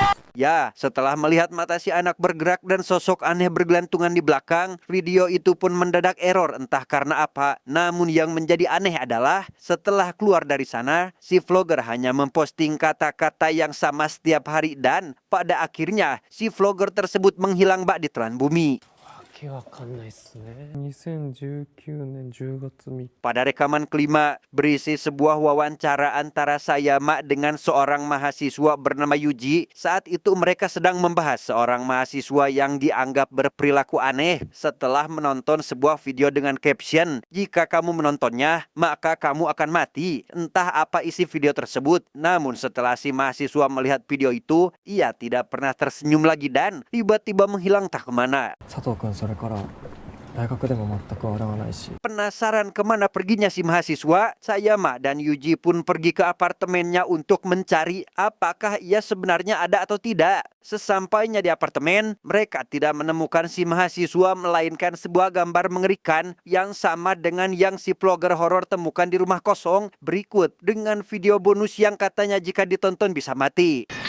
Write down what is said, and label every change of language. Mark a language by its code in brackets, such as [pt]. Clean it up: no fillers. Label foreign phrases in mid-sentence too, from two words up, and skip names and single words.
[id] Ya, setelah melihat mata si anak bergerak dan sosok aneh bergelantungan di belakang, video itu pun mendadak error entah karena apa. Namun yang menjadi aneh adalah setelah keluar dari sana, si vlogger hanya memposting kata-kata yang sama setiap hari dan pada akhirnya si vlogger tersebut menghilang bak di telan bumi. [ja] わけわかんないっすね。2019年10月3日。 [id] Pada rekaman kelima, berisi sebuah wawancara antara Sayama dengan seorang mahasiswa bernama Yuji. Saat itu mereka sedang membahas seorang mahasiswa yang dianggap berperilaku aneh setelah menonton sebuah video dengan caption, "Jika kamu menontonnya, maka kamu akan mati." Entah apa isi video tersebut, namun setelah si mahasiswa melihat video itu, ia tidak pernah tersenyum lagi dan tiba-tiba menghilang tak kemana. [ja] 佐藤君それから大学でも全く笑わないし。 [id] Penasaran kemana perginya si mahasiswa, Sayama dan Yuji pun pergi ke apartemennya untuk mencari apakah ia sebenarnya ada atau tidak. Sesampainya di apartemen, mereka tidak menemukan si mahasiswa melainkan sebuah gambar mengerikan yang sama dengan yang si vlogger horor temukan di rumah kosong berikut dengan video bonus yang katanya jika ditonton bisa mati.